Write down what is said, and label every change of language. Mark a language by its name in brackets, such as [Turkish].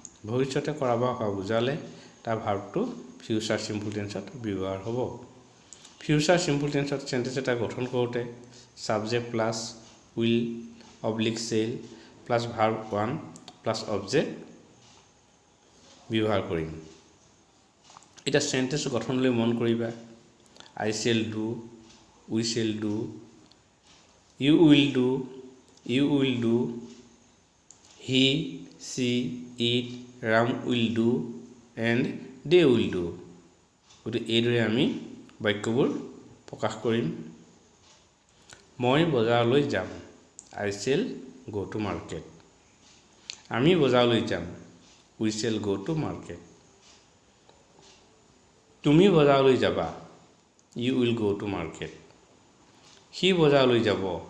[Assamese] ভৱিষ্যতে কৰা বা হোৱা বুজালে তাৰ ভাৰ্বটো ফিউচাৰ চিম্পল টেন্সত ব্যৱহাৰ হ'ব। ফিউচাৰ চিম্পল টেন্সত সেন্টেন্স এটা গঠন কৰোঁতে subject plus will oblique cell plus verb 1 plus object ব্যৱহাৰ কৰিম। এটা সেন্টেন্স গঠনলৈ মন কৰিবা। [English] I shall do, we shall do, you will do, he, she, it, Ram will do, and they will do. [Assamese] গতিকে এইদৰে আমি বাক্যবোৰ প্ৰকাশ কৰিম। মই বজাৰলৈ যাম। [English] I shall go to market. [Assamese] আমি বজাৰলৈ যাম। [English] We shall go to market. [Assamese] তুমি বজাৰলৈ যাবা। [English] You will go to market. [Assamese] সি বজাৰলৈ যাব।